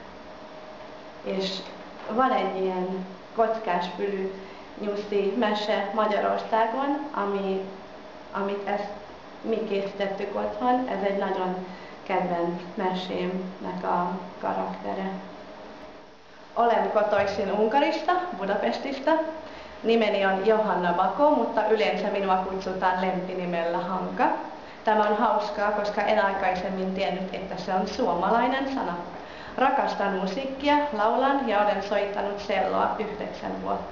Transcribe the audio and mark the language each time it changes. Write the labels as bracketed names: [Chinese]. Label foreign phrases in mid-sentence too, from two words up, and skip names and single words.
[Hungarian] És van egy ilyen kockásfülű nyuszi mese Magyarországon, amit mi készítettük otthon, ez egy nagyon kedvenc mesémnek a karaktere. [Finnish] Olen kotoisin Unkarista, Budapestista. Nimeni on Johanna Bakó, mutta yleensä minua kutsutaan lempinimellä Hanka. Tämä on hauskaa, koska en aikaisemmin tiennyt, että se on suomalainen sana. Rakastan musiikkia, laulan ja olen soittanut celloa 9 vuotta.